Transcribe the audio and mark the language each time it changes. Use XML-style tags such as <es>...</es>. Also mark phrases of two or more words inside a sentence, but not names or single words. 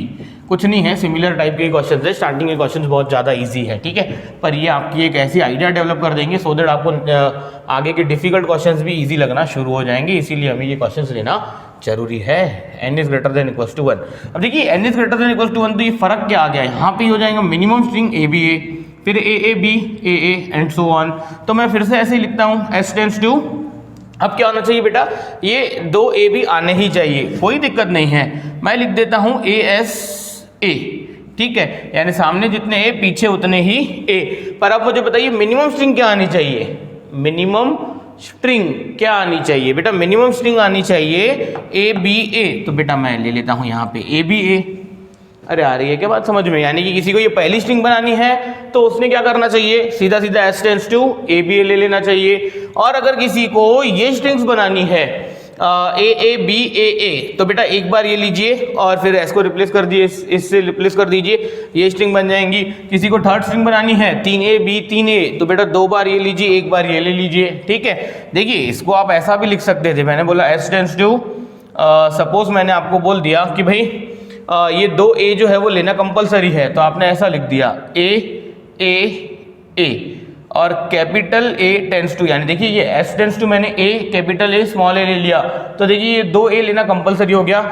<hi>कुछ नहीं है,</hi> <en>similar type</en> <hi>के क्वेश्चन है। स्टार्टिंग के क्वेश्चन बहुत ज़्यादा इजी है, ठीक है, पर ये आपकी एक ऐसी</hi> <en>idea develop</en> <hi>कर देंगे</hi> <en>so that</en> <hi>आपको आगे के</hi> <en>difficult questions</en> <hi>भी इजी लगना शुरू हो जाएंगे। इसीलिए हमें ये क्वेश्चंस लेना जरूरी है। n</hi> <en>is greater than equals to</en> <hi>1। अब देखिए n</hi> <en>is greater than equals to</en> <hi>1, तो ये फर्क क्या आ गया, यहाँ पे हो जाएगा</hi> <en>minimum string</en> <hi>a b a, फिर a a b a a</hi> <en>and so on.</en> <hi>तो मैं फिर से ऐसे ही लिखता हूँ s</hi> <en>tends to,</en> <hi>अब क्या होना चाहिए बेटा, ये 2 a भी आने ही चाहिए, कोई दिक्कत नहीं है। मैं लिख देता हूँ a s a, ठीक है, यानी सामने जितने a पीछे उतने ही a। पर अब मुझे बताइए</hi> <en>minimum string</en> <hi>क्या आनी चाहिए,</hi> <en>minimum string</en> <hi>क्या आनी चाहिए बेटा,</hi> <en>minimum string</en> <hi>आनी चाहिए ए बी ए। तो बेटा मैं ले लेता हूँ यहाँ पे ए बी ए। अरे आ रही है क्या बात समझ में? यानी कि किसी को ये पहली स्ट्रिंग बनानी है तो उसने क्या करना चाहिए, सीधा सीधा एस</hi> <en>tends to</en> <hi>ए बी ए ले लेना चाहिए। और अगर किसी को ये स्ट्रिंग्स बनानी है ए ए बी ए ए, तो बेटा एक बार ये लीजिए और फिर एस को रिप्लेस कर दिए, इससे रिप्लेस कर दीजिए, ये स्ट्रिंग बन जाएंगी। किसी को</hi> <en>third string</en> <hi>बनानी है 3A B 3A, तो बेटा 2 बार ये लीजिए, एक बार ये ले लीजिए, ठीक है। देखिए इसको आप ऐसा भी लिख सकते थे, मैंने बोला एस</hi> <en>tends to,</en> <hi>सपोज मैंने आपको बोल दिया कि भाई ये 2A जो है वो लेना कंपलसरी है, तो आपने ऐसा लिख दिया A A A और कैपिटल A</hi> <en>tends to,</en> <hi>यानी देखिए ये S</hi> <en>tends to</en> <hi>मैंने A कैपिटल A स्मॉल a ले लिया, तो देखिए ये 2A लेना कंपलसरी हो गया।</hi>